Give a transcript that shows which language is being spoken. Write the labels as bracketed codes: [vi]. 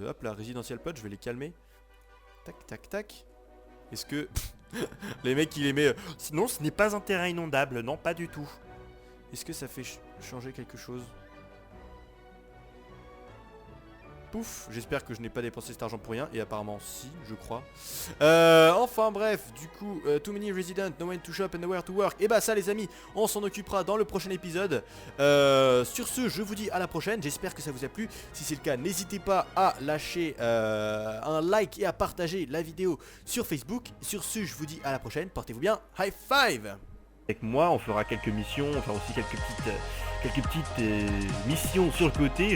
[fr] Hop là, résidentielle plot, je vais les calmer. Tac. Est-ce que les mecs, il les met. Sinon, ce n'est pas un terrain inondable. Non, pas du tout. Est-ce que ça fait changer quelque chose? pouf, j'espère que je n'ai pas dépensé cet argent pour rien. Et apparemment si, je crois. Enfin bref, du coup, [en] too many residents, no one to shop and nowhere to work. [fr] Et bah ça les amis, on s'en occupera dans le prochain épisode. Sur ce, je vous dis à la prochaine. J'espère que ça vous a plu. Si c'est le cas, n'hésitez pas à lâcher un like et à partager la vidéo sur Facebook. Sur ce, je vous dis à la prochaine. Portez-vous bien. [en] High five! [fr] Avec moi, on fera quelques missions, on fera aussi quelques petites missions sur le côté.